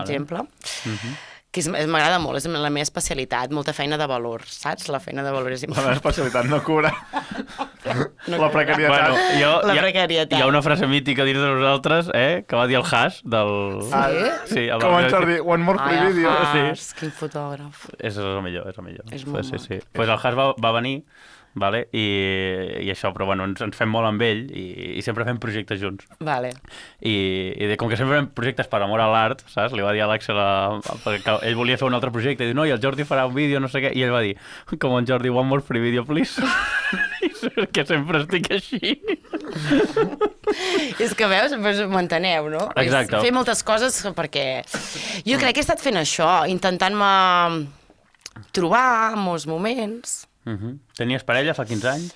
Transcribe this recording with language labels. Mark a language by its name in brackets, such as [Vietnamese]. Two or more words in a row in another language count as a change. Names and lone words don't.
[Catalan] exemple, que m'agrada molt, és la meva especialitat, molta feina de valor, saps? La feina de valor és La meva important. especialitat no cura. La precarietat. La precarietat. Hi ha una frase mítica dins de nosaltres, que va dir el Haas del... Sí, el Com en del- Jordi, [English] one more free [Catalan] Ai, video. Haas, quin fotògraf. És el millor, és el millor. És molt sí. Pues el Haas va venir, vale? I això, però bueno, ens fem molt amb ell i sempre fem projectes junts. Vale. Com que sempre fem projectes per amor a l'art, saps? Li va dir a l'Àxel que ell volia fer un altre projecte i diu, no, i el Jordi farà un vídeo, no sé què, i ell va dir, com en Jordi, [English] one more free video, please. [Catalan] I que sempre estic així. És que veus, m'enteneu, no? Exacte. És fer moltes coses perquè... Jo crec que he estat fent això, intentant-me trobar en molts moments. Tenies parella fa 15 anys?